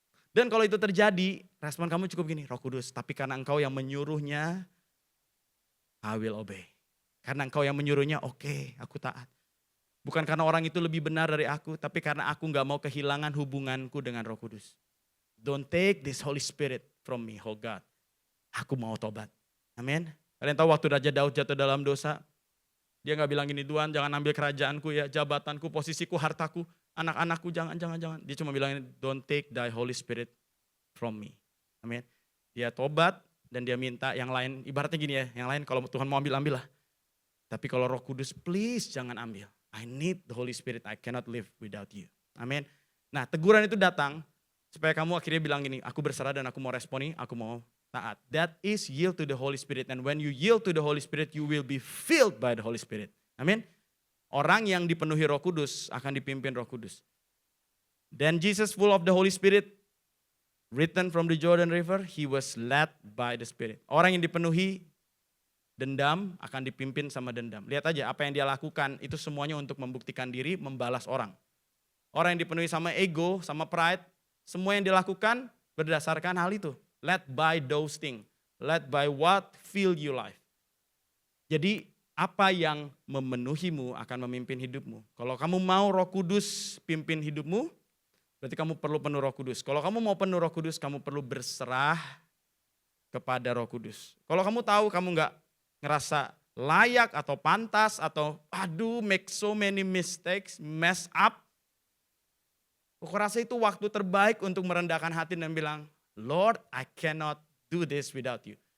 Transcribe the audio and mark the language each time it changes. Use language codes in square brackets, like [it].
[id] Dan kalau itu terjadi, respon kamu cukup gini, Roh Kudus tapi karena engkau yang menyuruhnya, [en] I will obey. [id] Karena engkau yang menyuruhnya, oke, aku taat. Bukan karena orang itu lebih benar dari aku, tapi karena aku gak mau kehilangan hubunganku dengan Roh Kudus. [en] Don't take this Holy Spirit from me, oh God. [id] Aku mau tobat. Amin. Kalian tahu waktu Raja Daud jatuh dalam dosa, dia gak bilang gini, Tuhan jangan ambil kerajaanku ya, jabatanku, posisiku, hartaku, anak-anakku, jangan. Dia cuma bilang ini, [en] don't take thy Holy Spirit from me. Amin. [id] Dia tobat dan dia minta yang lain, ibaratnya gini ya, yang lain kalau Tuhan mau ambil lah. Tapi kalau Roh Kudus please jangan ambil. [en] I need the Holy Spirit, I cannot live without you. [id] Amin. Nah teguran itu datang, supaya kamu akhirnya bilang gini, aku berserah dan aku mau responi, aku mau taat. [en] That is yield to the Holy Spirit. And when you yield to the Holy Spirit, you will be filled by the Holy Spirit. Amin. [id] Orang yang dipenuhi Roh Kudus [en] akan dipimpin Roh Kudus. Then Jesus full of the Holy Spirit, written from the Jordan River, he was led by the Spirit. [id] Orang yang dipenuhi dendam akan dipimpin sama dendam. Lihat aja apa yang dia lakukan, itu semuanya untuk membuktikan diri, membalas orang. Orang yang dipenuhi sama ego, sama pride, semua yang dilakukan berdasarkan hal itu. [en] Led by those things. Led by what fill your life. [id] Jadi apa yang memenuhimu akan memimpin hidupmu. Kalau kamu mau Roh Kudus pimpin hidupmu, berarti kamu perlu penuh Roh Kudus. Kalau kamu mau penuh Roh Kudus, kamu perlu berserah kepada Roh Kudus. Kalau kamu tahu kamu gak ngerasa layak atau pantas atau aduh [en] make so many mistakes, mess up, [id] aku rasa itu waktu terbaik untuk merendahkan hati dan bilang, [en] Lord, I cannot do this without you.